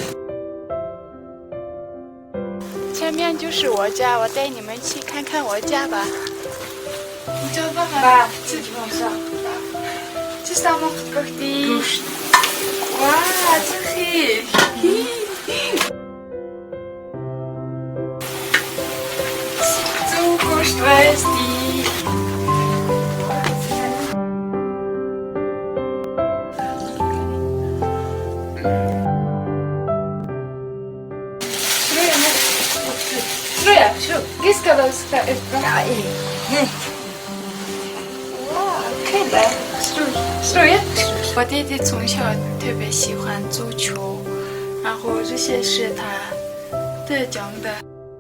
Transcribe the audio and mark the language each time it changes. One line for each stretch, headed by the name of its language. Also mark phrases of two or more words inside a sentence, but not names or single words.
Chinese: 前面就是我家，我带你们去看看我家吧。你叫爸爸。这是我哥的。哇，这黑。
German: So groß ist die. Risca da
Chinese: 哇，可以的。我弟弟从小特别喜欢足球，然后这些是他得奖的。